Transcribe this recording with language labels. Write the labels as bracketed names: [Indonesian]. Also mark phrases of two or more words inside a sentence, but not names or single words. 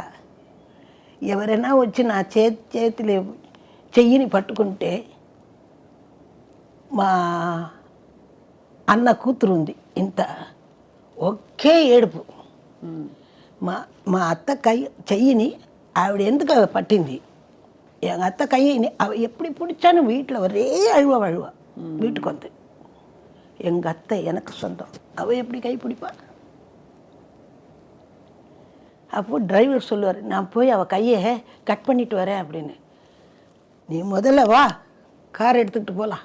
[Telugu] ఎవరైనా వచ్చి నా చేతిలో చెయ్యిని పట్టుకుంటే, మా అన్న కూతురు ఉంది ఇంత, ఒకే ఏడుపు. మా అత్త చెయ్యిని ఆవిడ ఎందుకు పట్టింది, అత్త కయ్యిని [Tamil] எப்படி பிடிச்சானு வீட்டில் ஒரே அழுவ வீட்டுக்கு வந்து. எங்கள் அத்தை எனக்கு சொந்தம், அவள் எப்படி கை பிடிப்பா? அப்போது டிரைவர் சொல்லுவார், நான் போய் அவள் கையை கட் பண்ணிட்டு வரேன் அப்படின்னு. நீ முதல்ல வா, கார் எடுத்துக்கிட்டு போகலாம்.